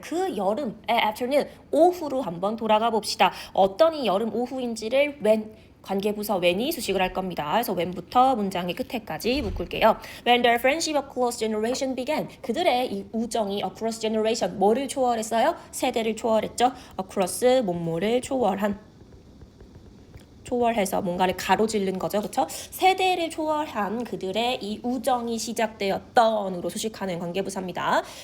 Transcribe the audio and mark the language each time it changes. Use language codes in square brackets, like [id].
[ko] 그 여름의 afternoon, 오후로 한번 돌아가 봅시다. 어떤 이 여름 오후인지를 관계부사 when이 수식을 할 겁니다. 그래서 when부터 문장의 끝에까지 묶을게요. [en] When the friendship across generation began. [ko] 그들의 이 우정이 [en] across generation [ko] 뭐를 초월했어요? 세대를 초월했죠. across 뭐뭐를 초월해서 뭔가를 가로질른 거죠. 그렇죠? 세대를 초월한 그들의 이 우정이 시작되었던으로 수식하는 관계부사입니다.